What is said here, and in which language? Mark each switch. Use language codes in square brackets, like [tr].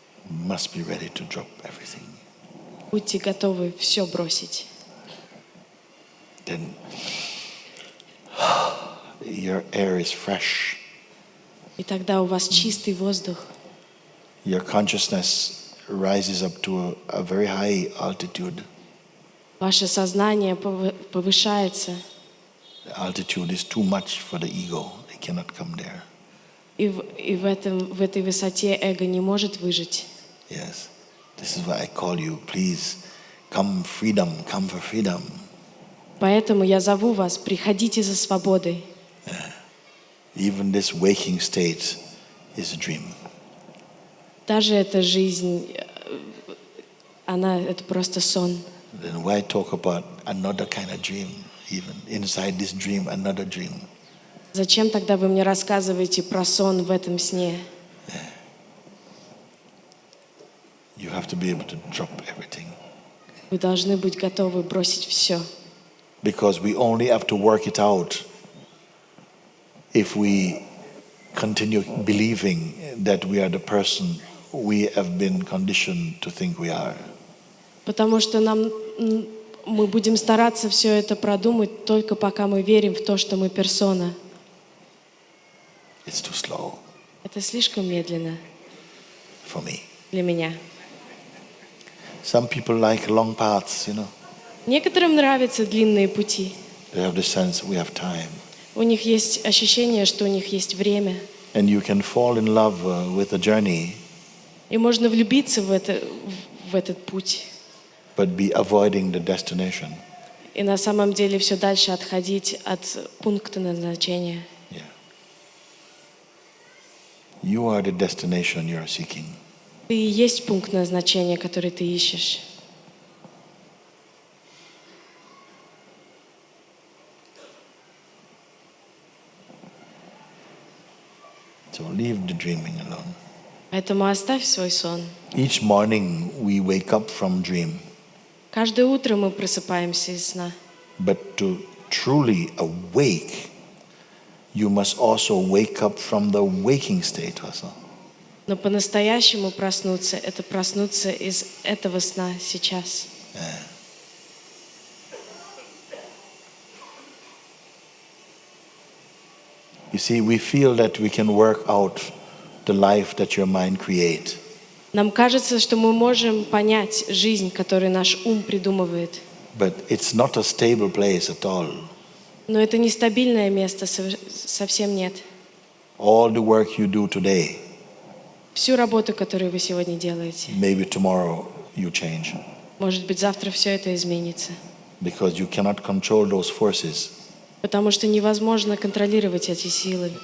[en] Must be ready to drop everything. [ru] Будьте готовы все бросить. [en] Then your air is fresh. [ru] И тогда у вас чистый воздух. [en] Your consciousness rises up to a very high altitude. [ru] Ваше сознание повышается. [en] The altitude is too much for the ego. It cannot come there. [ru] И в этой высоте эго не может выжить. [en] Yes. This is why I call you. Please come for freedom. [ru] Поэтому я зову вас, приходите за свободой. [en] Even this waking state is a dream. [ru] Даже эта жизнь, это просто сон. [en] Then why talk about another kind of dream? Even inside this dream, another dream. [ru] Зачем тогда вы мне рассказываете про сон в этом сне? [en] You have to be able to drop everything. [ru] Вы должны быть готовы бросить все. [en] Because we only have to work it out if we continue believing that we are the person we have been conditioned to think we are. [ru] Потому что мы будем стараться все это продумать только пока мы верим в то, что мы персона. [en] It's too slow [ru] Это слишком медленно [en] for me. [ru] для меня. [en] Some people like long paths, you know. [ru] Некоторым нравятся длинные пути. [en] They have the sense we have time. [ru] У них есть ощущение, что у них есть время. [en] And you can fall in love with the journey. [ru] И можно влюбиться в в этот путь. [en] but be avoiding the destination. [ru] И на самом деле все дальше отходить от пункта назначения. Yeah. [en] You are the destination you are seeking. [ru] Ты и есть пункт назначения, который ты ищешь. [en] So leave the dreaming alone. [ru] Поэтому оставь свой сон. [en] Each morning we wake up from dream, [ru] Каждое утро мы просыпаемся из сна. [en] but to truly awake, you must also wake up from the waking state also. [ru] Но по-настоящему проснуться — это проснуться из этого сна сейчас. [en] You see, we feel that we can work out the life that your mind creates. [ru] Нам кажется, что мы можем понять жизнь, которую наш ум придумывает. [en] But it's not a stable place at all. [ru] Но это нестабильное место, совсем нет. [en] All the work you do today, [ru] Всю работу, которую вы сегодня делаете, [en] maybe tomorrow you change. [ru] может быть, завтра все это изменится. [en] Because you cannot control those forces. [ru] Потому что невозможно контролировать эти силы.